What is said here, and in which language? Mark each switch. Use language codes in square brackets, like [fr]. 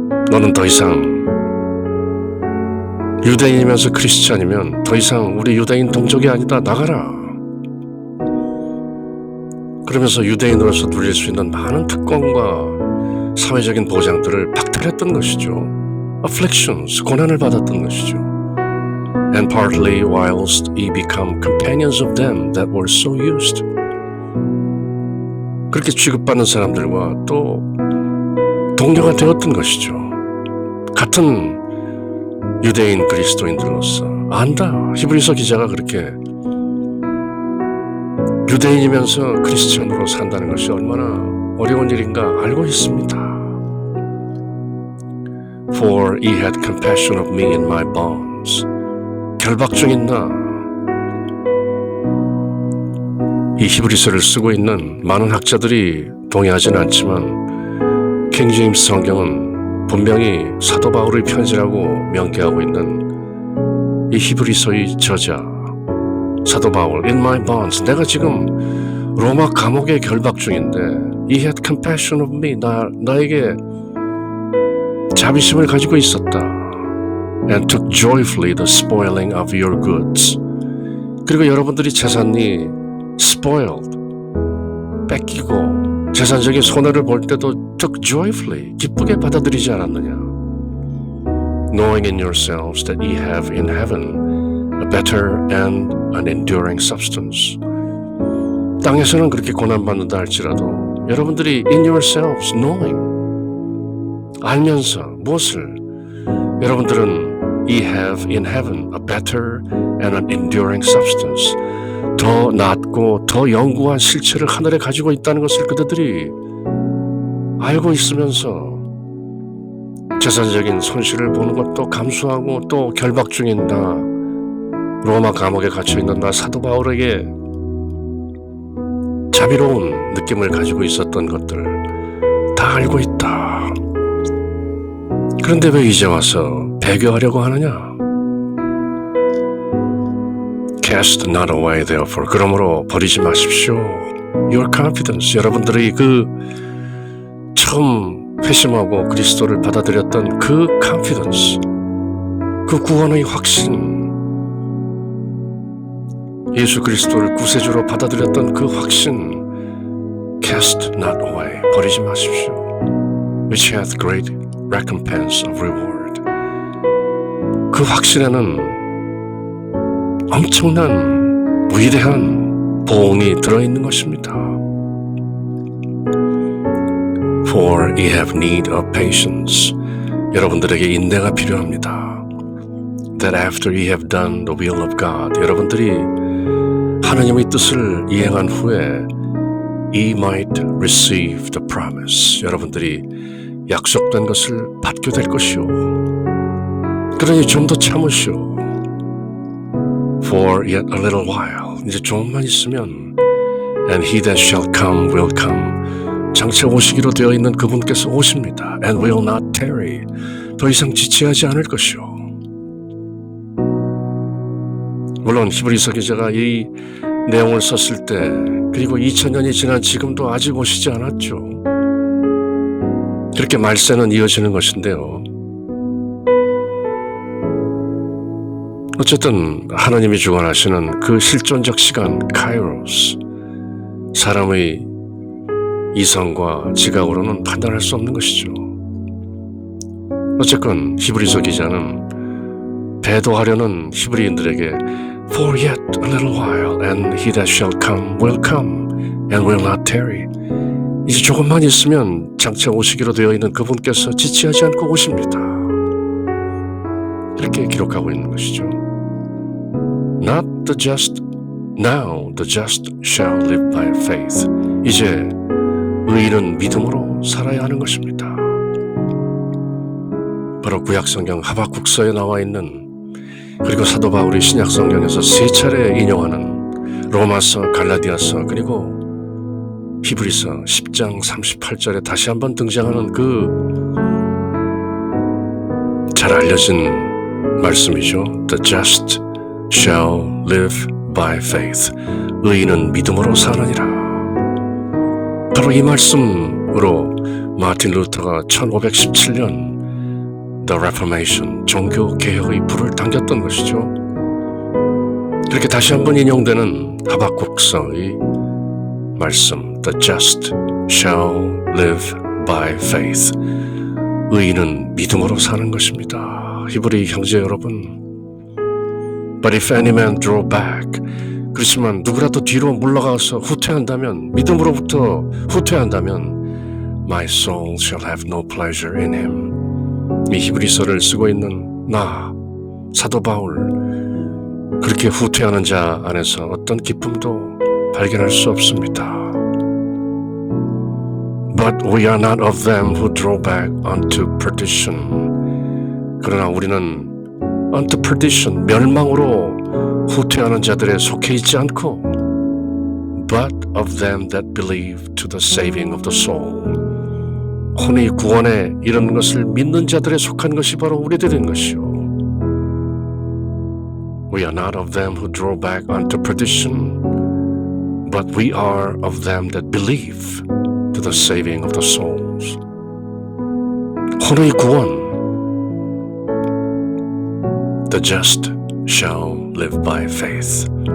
[ko] 너는 더 이상 유대인이면서 크리스찬이면 더 이상 우리 유대인 동족이 아니다. 나가라. 그러면서 유대인으로서 누릴 수 있는 많은 특권과 사회적인 보장들을 박탈했던 것이죠. afflictions, 고난을 받았던 것이죠. [en] And partly whilst ye become companions of them that were so used. [ko] 그렇게 취급받는 사람들과 또 동료가 되었던 것이죠. 같은 유대인 그리스도인들로서 안다. 히브리서 기자가 그렇게 유대인이면서 크리스천으로 산다는 것이 얼마나 어려운 일인가 알고 있습니다. [en] For he had compassion of me in my bonds. [ko] 결박 중인 나. 이 히브리서를 쓰고 있는 많은 학자들이 동의하지는 않지만 킹제임스 성경은 분명히 사도 바울의 편지라고 명기하고 있는 이 히브리서의 저자 사도 바울 [en] in my bonds. [ko] 내가 지금 로마 감옥에 결박 중인데 [en] he had compassion of me. [ko] 나에게 자비심을 가지고 있었다. [en] And took joyfully the spoiling of your goods. [ko] 그리고 여러분들이 재산이 spoiled, 뺏기고 재산적인 손해를 볼 때도 [en] took joyfully, [ko] 기쁘게 받아들이지 않았느냐. [en] Knowing in yourselves that ye have in heaven a better and an enduring substance. [ko] 땅에서는 그렇게 고난받는다 할지라도 여러분들이 [en] in yourselves, knowing, [ko] 알면서 무엇을? 여러분들은 [en] ye have in heaven a better and an enduring substance. [ko] 더 낫고 더 영구한 실체를 하늘에 가지고 있다는 것을 그들이 알고 있으면서 재산적인 손실을 보는 것도 감수하고 또 결박 중인 나, 로마 감옥에 갇혀있는 나 사도 바울에게 자비로운 느낌을 가지고 있었던 것들 다 알고 있다. 그런데 왜 이제 와서 배교하려고 하느냐? [en] Cast not away therefore. [ko] 그러므로 버리지 마십시오. [en] Your confidence. [ko] 여러분들의 그 처음 회심하고 그리스도를 받아들였던 그 confidence, 그 구원의 확신, 예수 그리스도를 구세주로 받아들였던 그 확신, [en] cast not away. [ko] 버리지 마십시오. [en] Which hath great recompense of reward. [ko] 그 확신에는 엄청난 위대한 보응이 들어있는 것입니다. [en] For ye have need of patience. [ko] 여러분들에게 인내가 필요합니다. [en] That after ye have done the will of God. [ko] 여러분들이 하나님의 뜻을 이행한 후에 [en] ye might receive the promise. [ko] 여러분들이 약속된 것을 받게 될 것이요. 그러니 좀 더 참으시오. [en] For yet a little while. [ko] 이제 조금만 있으면 [en] and he that shall come will come. [ko] 장차 오시기로 되어 있는 그분께서 오십니다. [en] And will not tarry. [ko] 더 이상 지체하지 않을 것이요. 물론 히브리서 기자가 이 내용을 썼을 때 그리고 2000년이 지난 지금도 아직 오시지 않았죠. 그렇게 말세는 이어지는 것인데요. 어쨌든 하나님이 주관하시는 그 실존적 시간 카이로스, 사람의 이성과 지각으로는 판단할 수 없는 것이죠. 어쨌건 히브리서 기자는 배도하려는 히브리인들에게 [en] For yet a little while and he that shall come will come and will not tarry. [ko] 이제 조금만 있으면 장차 오시기로 되어 있는 그분께서 지체하지 않고 오십니다. 이렇게 기록하고 있는 것이죠. [en] Not the just, now the just shall live by faith. [ko] 이제 의인은 믿음으로 살아야 하는 것입니다. 바로 구약성경 하박국서에 나와 있는 그리고 사도 바울이 신약성경에서 세 차례 인용하는 로마서, 갈라디아서 그리고 히브리서 10장 38절에 다시 한번 등장하는 그 잘 알려진 말씀이죠. [en] The just shall live by faith. [ko] 의인은 믿음으로 사느니라. 바로 이 말씀으로 마틴 루터가 1517년 [en] The Reformation, [ko] 종교 개혁의 불을 당겼던 것이죠. 이렇게 다시 한번 인용되는 하박국서의 말씀 [en] The just shall live by faith. [ko] 의인은 믿음으로 사는 것입니다. 히브리 형제 여러분, [en] But if any man draw back, [ko] 그렇지만 누구라도 뒤로 물러가서 후퇴한다면, 믿음으로부터 후퇴한다면 [en] My soul shall have no pleasure in him. [ko] 이 히브리서를 쓰고 있는 나, 사도 바울, 그렇게 후퇴하는 자 안에서 어떤 기쁨도 발견할 수 없습니다. [en] But we are not of them who draw back unto perdition. [ko] 그러나 우리는 [en] unto perdition, [ko] 멸망으로 후퇴하는 자들에 속해 있지 않고 [en] but of them that believe to the saving of the soul. [ko] 혼의 구원에 이르는 것을 믿는 자들에 속한 것이 바로 우리들인 것이요. [en] We are not of them who draw back unto perdition, but we are of them that believe to the saving of the souls. [ko] 혼의 구원, [en] the just shall live by faith.